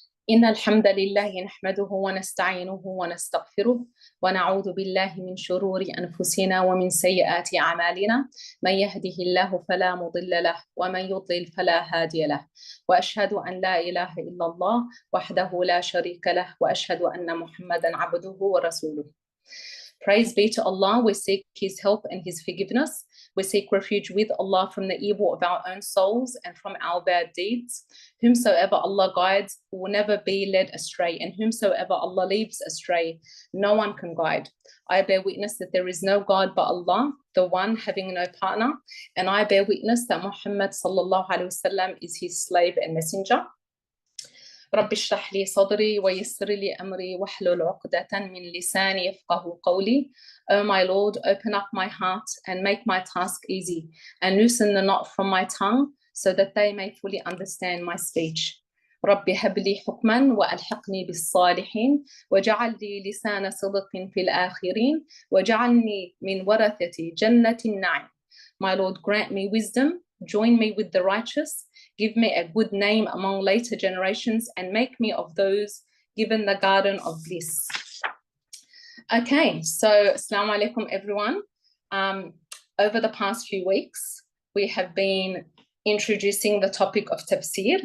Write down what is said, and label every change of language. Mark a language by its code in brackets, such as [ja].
[ar] إن الحمد لله نحمده ونستعينه ونستغفره ونعوذ بالله من شرور أنفسنا ومن سيئات أعمالنا من يهده الله فلا مضل له ومن يضلل فلا هادي له وأشهد أن لا إله إلا الله وحده لا شريك له وأشهد أن محمدا عبده ورسوله. [en] Praise be to Allah. We seek His help and His forgiveness. We seek refuge with Allah from the evil of our own souls and from our bad deeds. Whomsoever Allah guides will never be led astray, and whomsoever Allah leaves astray, no one can guide. I bear witness that there is no God but Allah, the one having no partner, and I bear witness that Muhammad sallallahu alaihi wasallam is his slave and messenger. [ar] رب اشرح لي صدري ويسر لي أمري واحلل عقدة من لساني يفقه قولي. [en] O my Lord, open up my heart and make my task easy, and loosen the knot from my tongue so that they may fully understand my speech. [ar] رب هب لي حكما وألحقني بالصالحين واجعل لي لسان صدق في الآخرين واجعلني من ورثة جنة النعيم. [en] My Lord, grant me wisdom, join me with the righteous, give me a good name among later generations, and make me of those given the garden of bliss. Okay, so Assalamu alaikum everyone. Over the past few weeks, we have been introducing the topic of Tafseer.